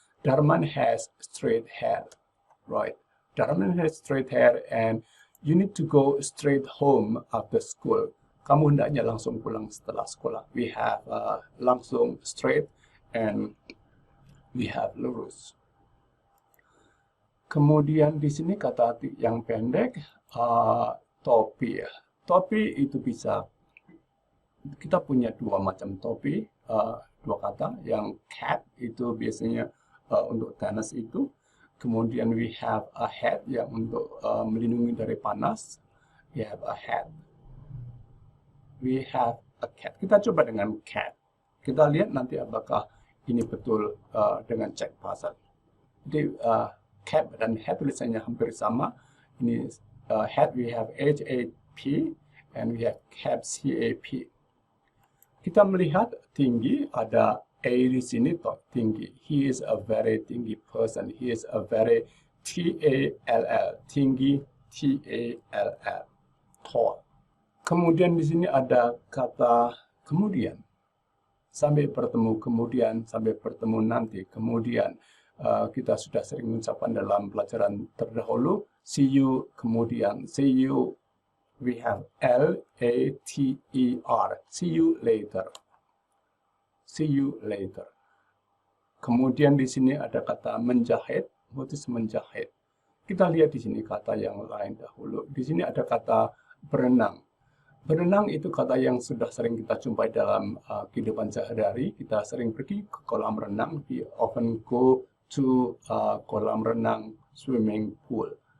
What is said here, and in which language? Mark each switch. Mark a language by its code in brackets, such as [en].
[en] Darman has straight hair, right? Darman has straight hair and you need to go straight home after school. [id] Kamu hendaknya langsung pulang setelah sekolah. [en] We have langsung straight and we have lurus. [id] Kemudian di sini kata yang pendek, topi. Topi itu bisa, kita punya dua macam topi, dua kata. Yang cap itu biasanya untuk tenis itu. [en] Kemudian we have a hat [id] yang untuk melindungi dari panas. [en] We have a hat. We have a cat. [id] Kita coba dengan cat. Kita lihat nanti apakah ini betul dengan cek pasal. Jadi cap dan hat tulisannya hampir sama. Ini hat we have H-A-P and we have cap C-A-P. Kita melihat tinggi, ada A di sini toh tinggi. [en] He is a very tinggi person. He is a very T-A-L-L. Tinggi T-A-L-L. Tall. [id] Kemudian di sini ada kata kemudian. Sampai bertemu kemudian, sampai bertemu nanti. Kemudian kita sudah sering mengucapkan dalam pelajaran terdahulu. [en] See you kemudian. See you. We have L-A-T-E-R. See you later. See you later. [id] Kemudian di sini ada kata menjahit. [en] What is menjahit? [id] Kita lihat di sini kata yang lain dahulu. Di sini ada kata berenang. Berenang itu kata yang sudah sering kita jumpai dalam kehidupan sehari-hari. Kita sering pergi ke kolam renang. [en] We often go to kolam renang, swimming pool.